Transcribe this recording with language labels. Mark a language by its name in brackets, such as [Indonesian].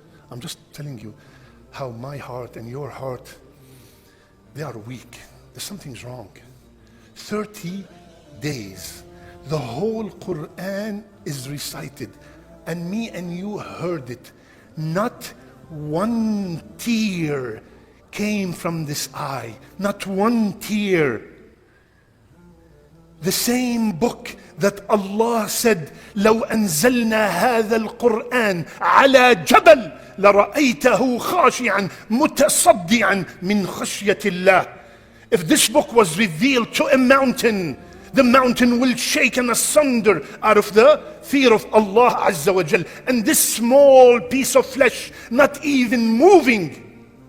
[English] I'm just telling you how my heart and your heart, they are weak. There's something's wrong. 30 days. The whole Quran is recited, and me and you heard it. Not one tear came from this eye. Not one tear. The same book that Allah said, [Arabic] لو أنزلنا هذا القرآن على جبل لرأيته خاشعا متصدعا من خشية الله. [English] If this book was revealed to a mountain, the mountain will shake and asunder out of the fear of Allah Azza wa Jal. And this small piece of flesh, not even moving.